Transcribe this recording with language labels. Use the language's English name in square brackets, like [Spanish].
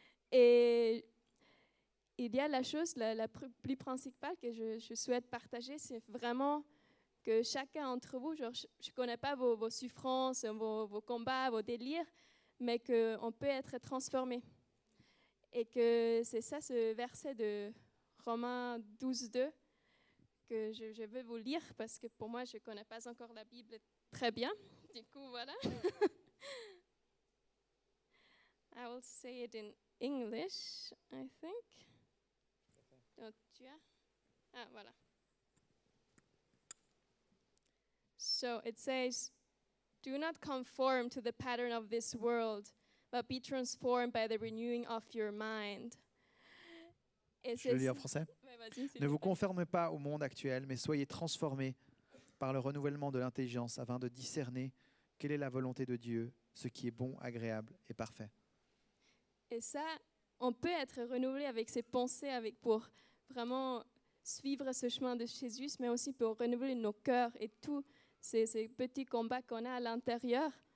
[French] Et il y a la chose la plus principale que je souhaite partager, c'est vraiment que chacun d'entre vous, genre, je ne connais pas vos souffrances, vos combats, vos délires, mais qu'on peut être transformé. Et que c'est ça, ce verset de Romains 12:2, que je veux vous lire, parce que pour moi, je ne connais pas encore la Bible très bien. Du coup, voilà. [English] I will say it in English, I think. [French] Oh, tu as? Ah, voilà. [English] So it says, "Do not conform to the pattern of this world, but be transformed by the renewing of your mind." [French] Et Je le lis en français. Ouais, vas-y, Ne vous conformez pas au monde actuel, mais soyez transformés par le renouvellement de l'intelligence afin de discerner quelle est la volonté de Dieu, ce qui est bon, agréable et parfait. Et ça, on peut être renouvelé avec ses pensées, pour vraiment suivre ce chemin de Jésus, mais aussi pour renouveler nos cœurs et tous ces petits combats qu'on a à l'intérieur.